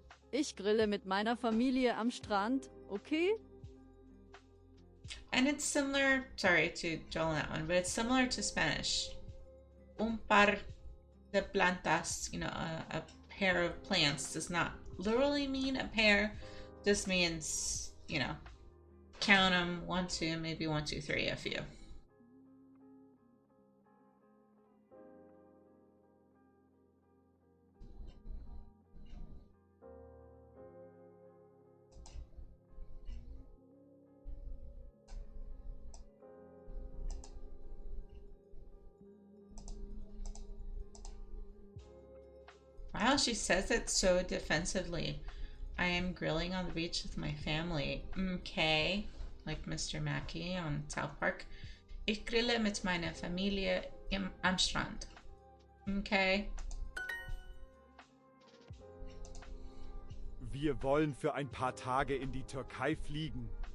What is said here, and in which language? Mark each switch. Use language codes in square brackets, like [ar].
[de] Ich grille mit meiner Familie am Strand, okay? [en] And it's similar, sorry to Joel on that one, but it's similar to Spanish. [es] Un par the plantas, [en] a pair of plants, does not literally mean a pair. Just means, count them, 1, 2, maybe 1, 2, 3, a few. Wow, she says it so defensively. I am grilling on the beach with my family. Okay, like Mr. Mackey on South Park. [de] Ich grille mit meiner Familie am Strand. [en] Okay. [de] Wir wollen für ein paar Tage in die Türkei fliegen.